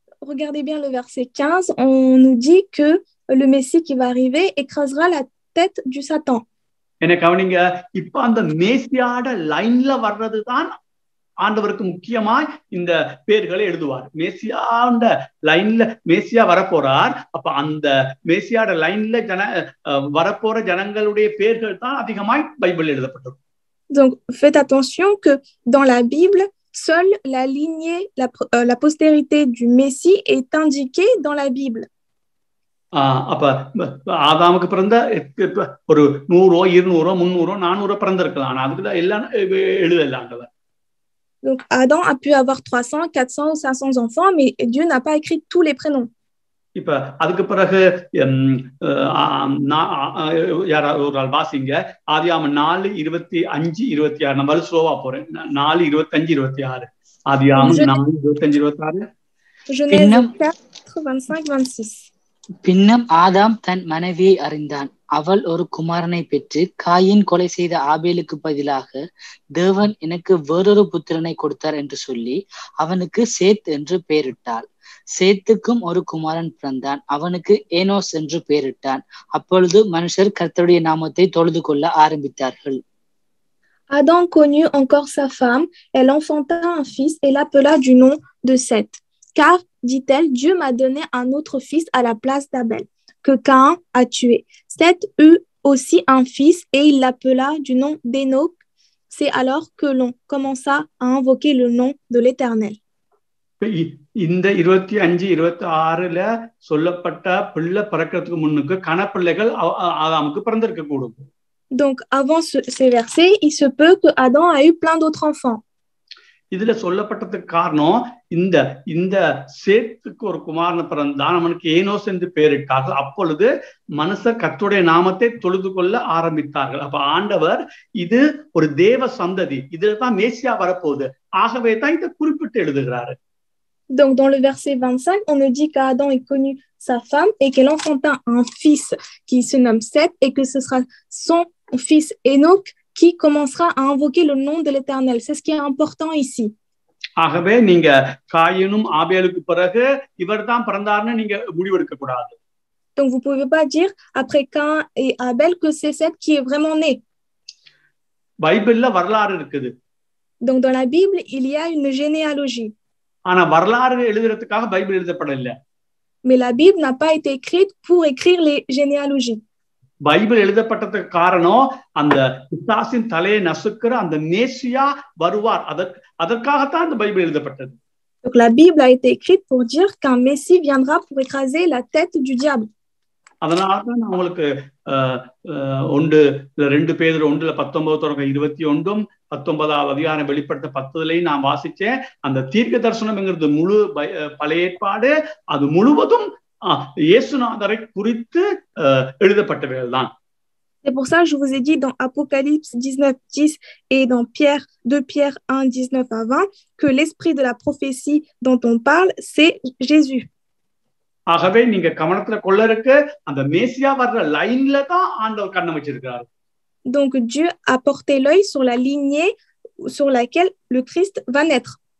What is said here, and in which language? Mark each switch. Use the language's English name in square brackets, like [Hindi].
[French] Regardez bien le verset 15, on nous dit que le Messie qui va arriver écrasera la tête du Satan. [Tamil] என்ன கவனிங்க. இப்ப அந்த மேசியாட லைன்ல வர்றதுதான் ஆண்டவருக்கு முக்கியமாய் இந்த பேர்களை எழுதுவார். மேசியாண்ட லைன்ல மேசியா வரப்போறார். அப்ப அந்த மேசியாட லைன்ல வரப்போற ஜனங்களுடைய பேர்கள் தான் அதிகமாய் பைபிள் எழுதப்பட்டது. [French] Donc faites attention que dans la Bible, seule la lignée, la postérité du Messie est indiquée dans la Bible. [Tamil] அப்ப ஆதாமுக்கு பிறந்த ஒரு 100, 200, 300, 400 பிறந்திருக்கலாம். ஆனா அதுக்கு எல்லாம் எழுதலாண்டவர். [French] Donc Adam a pu avoir 300, 400 ou 500 enfants, mais Dieu n'a pas écrit tous les prénoms. [Tamil] இப்ப அதுக்கு பிறகு யாராவது ஒரு ஆள் வாசிங்க. ஆதியாகமம் 4:25-26. நம்ம ஸ்லோவா போறேன். 4:25-26. ஆதியாகமம் 4:25-26. [French] Genèse 4:25-26. [Tamil] பின்னும் ஆதாம் தன் மனைவியை அறிந்தான். அவள் ஒரு குமாரனை பெற்று காயின் கொலை செய்த ஆபேலுக்கு பதிலாக தேவன் எனக்கு வேறொரு புத்திரனை கொடுத்தார் என்று சொல்லி அவனுக்கு சேத் என்று பெயரிட்டாள். சேத்துக்கும் ஒரு குமாரன் பிறந்தான். அவனுக்கு ஏனோஸ் என்று பெயரிட்டான். அப்பொழுது மனுஷர் கர்த்தருடைய நாமத்தை தொழுது கொள்ள ஆரம்பித்தார்கள். [French] Adam connut encore sa femme, elle enfanta un fils et l'appela du nom de Seth. Car, dit-elle, Dieu m'a donné un autre fils à la place d'Abel, que Cain a tué. Seth eut aussi un fils et il l'appela du nom d'Enoch. C'est alors que l'on commença à invoquer le nom de l'Éternel. [Tamil] இந்த 25-26 சொல்லப்பட்ட பிள்ளை பிறக்கிறதுக்கு முன்னுக்கு கணப்பிள்ளைகள் ஆதாமுக்கு பிறந்திருக்க கூடும். [French] Donc avant ces versets, il se peut que Adam a eu plein d'autres enfants. [Tamil] இதுல சொல்லப்பட்டதுக்கு காரணம் இந்த சேத்துக்கு ஒரு குமாரன் பிறந்தான், அவனுக்கு ஏனோஸ் என்று பெயரிட்டார்கள். அப்பொழுது மனுஷர் கர்த்தருடைய நாமத்தை தொழுது கொள்ள ஆரம்பித்தார்கள். அப்ப ஆண்டவர் இது ஒரு தேவ சந்ததி, இதுலதான் மேசியா வரப்போகுது. ஆகவே தான் இதை குறிப்பிட்டு எழுதுகிறாரு. [French] Donc dans le verset 25, on nous dit qu'Adam ait connu sa femme et qu'elle enfanta un fils qui se nomme Seth et que ce sera son fils Enoch qui commencera à invoquer le nom de l'Éternel. C'est ce qui est important ici. [Tamil] ஆகவே நீங்க காயினும் ஆபேலுக்கு பிறகு இவர்தான் பிறந்தார்னு நீங்க முடிவெடுக்க கூடாது. [French] Donc, vous ne pouvez pas dire, après Cain et Abel, que c'est Seth qui est vraiment né. [Tamil] பைபிள்ல வரலாறு இருக்குது. [French] Donc, dans la Bible, il y a une généalogie. [Tamil] ஆனா வரலாறு எழுதுறதுக்காக Bible எழுதப்படல. [French] Mais la Bible n'a pas été écrite pour écrire les généalogies. [Tamil] Bible எழுதப்பட்டதுக்கு காரணம் அந்த பிசாசின் தலையை நசுக்கிற அந்த மேசியா வருவார், அதற்காகத்தான் இந்த பைபிள் எழுதப்பட்டது. [French] Donc, la Bible a été écrite pour dire qu'un Messie viendra pour écraser la tête du diable. [Tamil] அதனாலதான் நான் உங்களுக்கு 2 பேதுரு 1:19-21 19வது அதிகாரம் வெளிப்படுத்த 10 நான் வாசிச்சேன். அந்த தீர்க்க தரிசனம்ங்கிறது முழு பழைய ஏற்பாடு, அது முழுவதும் இயேசுநாதரை குறித்து எழுதப்பட்டவைதான். [French] C'est pour ça que je vous ai dit dans Apocalypse 19:10 et dans 2 Pierre 1:19-20 que l'esprit de la prophétie dont on parle, c'est Jésus. [Tamil] ஆகவே நீங்க கவனத்துல கொள்ள இருக்கு அந்த மேசியா வர்ற லைன்ல தான் ஆண்டவர் கண்ணை வச்சிருக்காரு. [French] Donc Dieu a porté l'œil sur la lignée sur laquelle le Christ va naître.